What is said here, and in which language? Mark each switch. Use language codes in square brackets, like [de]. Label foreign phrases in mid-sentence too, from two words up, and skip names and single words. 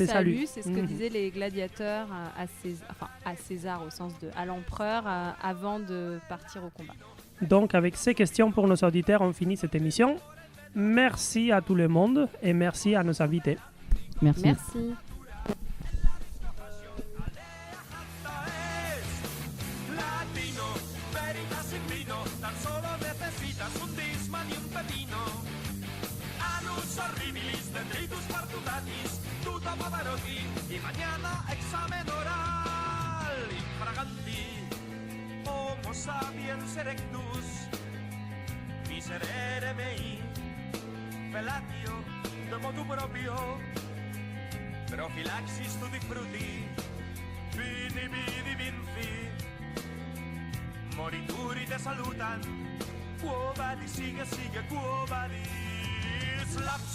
[fr] tes saluts. c'est ce que disaient les gladiateurs à César, au sens de à l'empereur, avant de partir au combat. Donc, avec ces questions pour nos auditeurs, on finit cette émission. Merci à tout le monde et merci à nos invités. Merci. Merci. [la] Horribilis, dendritus partudatis, tuta Pavarotti, [es] y mañana examen oral. [la] Infraganti, homo sapiens erectus, miserere mei, felatio, de motu proprio, profilaxis [it] tutti frutti, [la] vini vidi vinci, morituri te salutan, quo vadis, sigue, quo vadis.